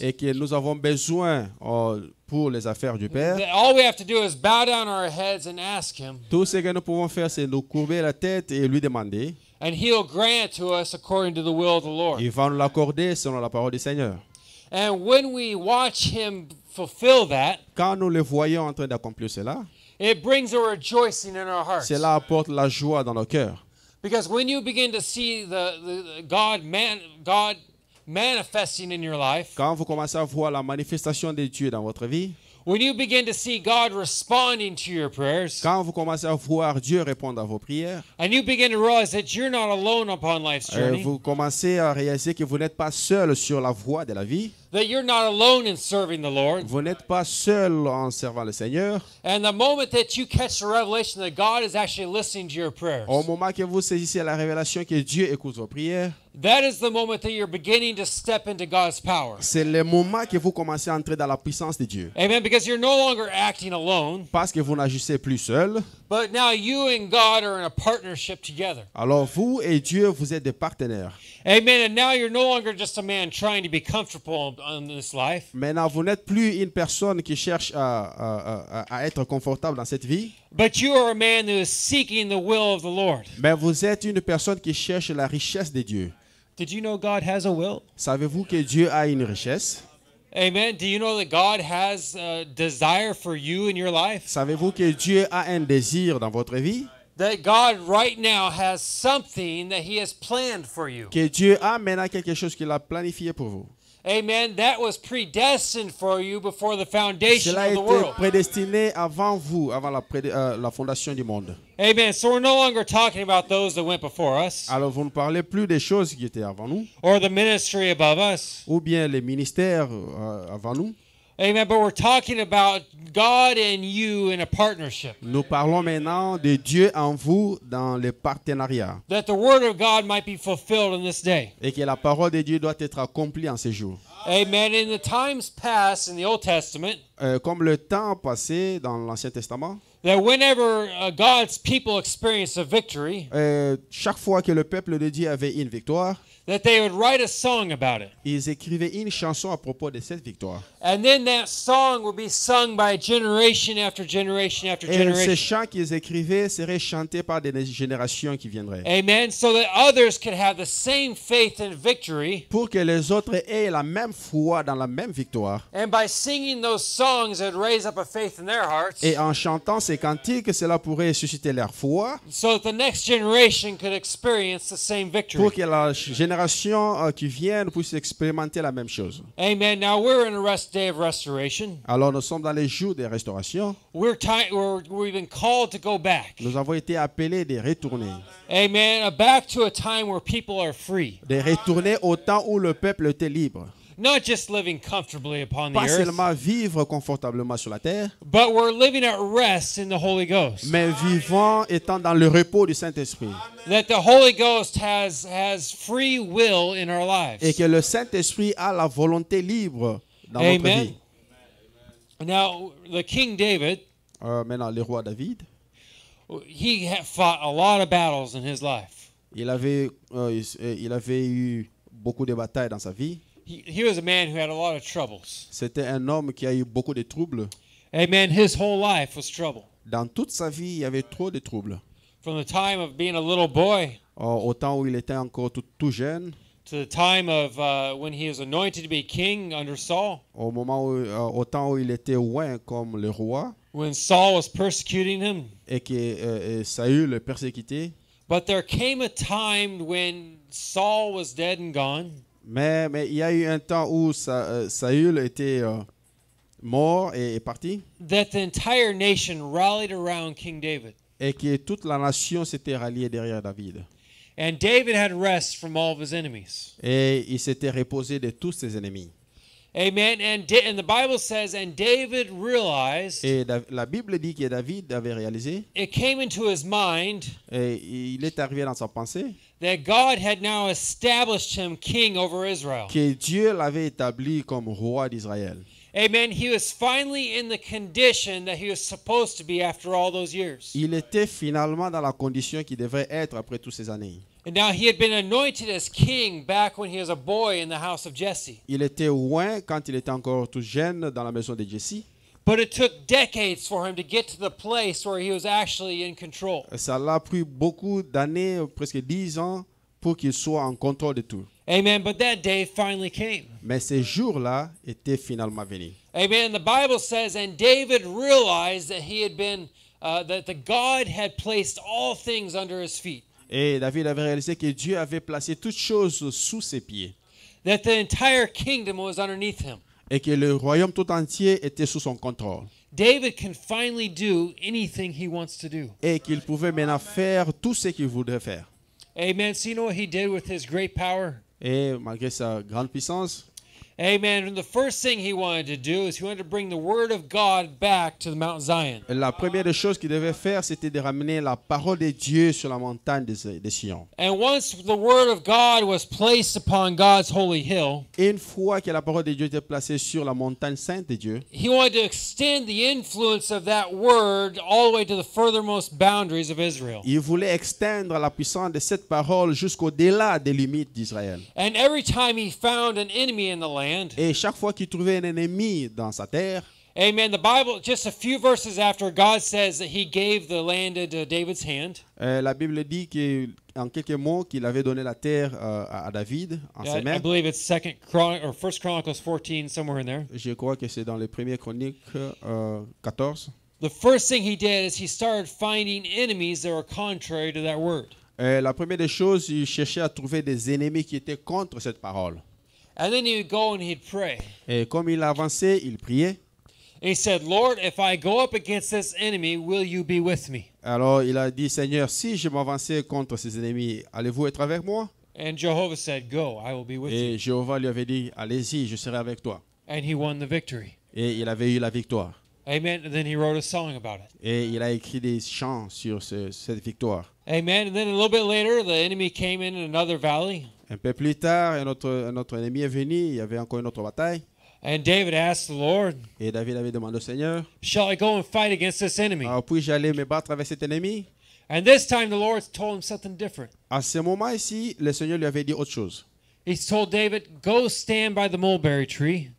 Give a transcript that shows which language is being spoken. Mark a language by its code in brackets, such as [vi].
[fr] et que nous avons besoin pour les affaires du Père, [en] that all we have to do is bow down our heads and ask him, [fr] tout ce que nous pouvons faire, c'est nous courber la tête et lui demander. [en] and he'll grant to us according to the will of the Lord. [fr] Il va nous l'accorder selon la parole du Seigneur. [en] And when we watch him fulfill that, [fr] Quand nous le voyons en train d'accomplir cela, [en] it brings a rejoicing in our hearts. [fr] cela apporte la joie dans nos cœurs. [en] Because when you begin to see the God manifesting in your life, [fr] Quand vous commencez à voir la manifestation de Dieu dans votre vie, [en] when you begin to see God responding to your prayers, [fr] Quand vous commencez à voir Dieu répondre à vos prières, [en] and you begin to realize that you're not alone upon life's journey, [fr] vous commencez à réaliser que vous n'êtes pas seul sur la voie de la vie. [en] that you're not alone in serving the Lord, [fr] Vous n'êtes pas seul en servant le Seigneur. [en] and the moment that you catch the revelation that God is actually listening to your prayers, [fr] Au moment que vous saisissez la révélation que Dieu écoute vos prières, [en] that is the moment that you're beginning to step into God's power. [fr] c'est le moment que vous commencez à entrer dans la puissance de Dieu. [en] Amen. Because you're no longer acting alone, [fr] Parce que vous n'agissez plus seul. [en] but now you and God are in a partnership together. [fr] Alors vous et Dieu, vous êtes des partenaires. [en] Amen. And now you're no longer just a man trying to be comfortable in this life, [fr] Maintenant, vous n'êtes plus une personne qui cherche à être confortable dans cette vie, [en] but you are a man who is seeking the will of the Lord. [fr] mais vous êtes une personne qui cherche la richesse de Dieu. [en] Did you know God has a will? [fr] Savez-vous que Dieu a une richesse? [en] Amen. Do you know that God has a desire for you in your life? [fr] Savez-vous que Dieu a un désir dans votre vie? [en] That God right now has something that He has planned for you. [fr] Que Dieu a maintenant quelque chose qu'il a planifié pour vous. [en] Amen. That was predestined for you before the foundation [fr] Cela a [en] of the [fr] été [en] world. [fr] prédestiné avant vous, avant la fondation du monde. [en] Amen. So we're no longer talking about those that went before us [fr] Alors vous ne parlez plus des choses qui étaient avant nous, [en] or the ministry above us. [fr] ou bien les ministères avant nous. [en] Amen. But we're talking about God and you in a partnership. [fr] Nous parlons maintenant de Dieu en vous dans le partenariat. [en] That the word of God might be fulfilled in this day. [fr] Et que la parole de Dieu doit être accomplie en ces jours. [en] Amen. In the times past in the Old Testament, [fr] Comme le temps passé dans l'Ancien Testament, [en] that whenever God's people experienced a victory, [fr] chaque fois que le peuple de Dieu avait une victoire, [en] that they would write a song about it. [fr] ils écrivaient une chanson à propos de cette victoire. [en] And then that song would be sung by generation after generation after [fr] Et ces [en] generation. [fr] chants qu'ils écrivaient seraient chantés par des générations qui viendraient. [en] Amen. So that others could have the same faith and victory. [fr] Pour que les autres aient la même foi dans la même victoire. [en] And by singing those songs, it would raise up a faith in their hearts. [fr] Et en chantant ces cantiques, cela pourrait susciter leur foi. [en] So that the next generation could experience the same victory. [fr] Pour que la génération qui vient puisse expérimenter la même chose. [en] Amen. Now we're in a day of restoration. [fr] Alors nous sommes dans les jours de restauration. [en] We've been called to go back. [fr] Nous avons été appelés de retourner. [en] Amen. Back to a time where people are free. [fr] De retourner au temps où le peuple était libre. [en] Not just living comfortably upon the [fr] Pas [en] earth, [fr] seulement vivre confortablement sur la terre, [en] but we're living at rest in the Holy Ghost. [fr] mais vivant étant dans le repos du Saint-Esprit. [en] That the Holy Ghost has free will in our lives. [fr] Et que le Saint-Esprit a la volonté libre dans notre [en] Amen. [fr] vie. [en] Now, the King David, [fr] Maintenant, le roi David, [en] he fought a lot of battles in his life. [fr] il avait eu beaucoup de batailles dans sa vie. [en] He was a man who had a lot of troubles. [fr] C'était un homme qui a eu beaucoup de troubles. [en] Amen. His whole life was trouble. [fr] Dans toute sa vie, il y avait trop de troubles. [en] From the time of being a little boy [fr] Au temps où il était encore tout jeune, [en] to the time of when he was anointed to be king under Saul, [fr] au temps où il était oint comme le roi, [en] when Saul was persecuting him. [fr] et que Saül le persécutait. [en] But there came a time when Saul was dead and gone. [fr] Mais il y a eu un temps où Saül était mort et parti, [en] That the entire nation rallied around King David. [fr] et que toute la nation s'était ralliée derrière David. [en] And David had rest from all of his enemies. [fr] Et il s'était reposé de tous ses ennemis. [en] Amen. And the Bible says, and David realized, [fr] Et la Bible dit que David avait réalisé, [en] it came into his mind [fr] et il est arrivé dans sa pensée, [en] that God had now established him king over Israel. [fr] que Dieu l'avait établi comme roi d'Israël. [en] Amen. He was finally in the condition that he was supposed to be after all those years. [fr] Il était finalement dans la condition qu'il devrait être après toutes ces années. [en] And now he had been anointed as king back when he was a boy in the house of Jesse. [fr] Il était oint quand il était encore tout jeune dans la maison de Jesse. [en] But it took decades for him to get to the place where he was actually in control. [fr] Ça l'a pris beaucoup d'années, presque 10 ans, pour qu'il soit en contrôle de tout. [en] Amen. But that day finally came. [fr] Mais ces jours-là étaient finalement venus. [en] Amen. The Bible says, and David realized that he had been, that the God had placed all things under his feet. [fr] Et David avait réalisé que Dieu avait placé toutes choses sous ses pieds. [en] That the entire kingdom was underneath him. [fr] et que le royaume tout entier était sous son contrôle [en] David can finally do anything he wants to do. [fr] et qu'il pouvait maintenant faire tout ce qu'il voudrait faire. [en] Amen. So you know what he did with his great power? [fr] Et malgré sa grande puissance, [en] Amen. And the first thing he wanted to do is he wanted to bring the word of God back to the Mount Zion. [fr] la première des choses qu'il devait faire, c'était de ramener la parole de Dieu sur la montagne de Sion. [en] And once the word of God was placed upon God's holy hill, [fr] Et une fois que la parole de Dieu était placée sur la montagne sainte de Dieu, [en] he wanted to extend the influence of that word all the way to the furthermost boundaries of Israel. [fr] il voulait extendre la puissance de cette parole jusqu'au-delà des limites d'Israël. [en] And every time he found an enemy in the land, [fr] Et chaque fois qu'il trouvait un ennemi dans sa terre, [en] amen, the Bible, just a few verses after, God says that he gave the land into David's hand. [fr] la Bible dit que, en quelques mots qu'il avait donné la terre à David en ses [en] I [fr] mains. [en] believe it's First Chronicles 14, somewhere in there. [fr] Je crois que c'est dans les premières chroniques 14. [en] The first thing he did is he started finding enemies that were contrary to that word. [fr] La première des choses, il cherchait à trouver des ennemis qui étaient contre cette parole. [en] And then he would go and he'd pray. [fr] Et comme il avançait, il priait. [en] And he said, Lord, if I go up against this enemy, will you be with me? [fr] Alors il a dit, Seigneur, si je m'avançais contre ces ennemis, allez-vous être avec moi? [en] And Jehovah said, Go, I will be with [fr] Et [en] you. [fr] Jéhovah lui avait dit, allez-y, je serai avec toi. [en] And he won the victory. [fr] Et il avait eu la victoire. [en] Amen. And then he wrote a song about it. [fr] Et il a écrit des chants sur cette victoire. [en] Amen. And then a little bit later, the enemy came in another valley. [fr] Un peu plus tard, un autre ennemi est venu, il y avait encore une autre bataille. [en] And David asked the Lord, [fr] Et David avait demandé au Seigneur, [en] shall I go and fight against this enemy? [fr] alors puis-je aller me battre avec cet ennemi? [en] And this time the Lord told him something different. [fr] À ce moment ici, le Seigneur lui avait dit autre chose. [en] He told David, go stand by the mulberry tree.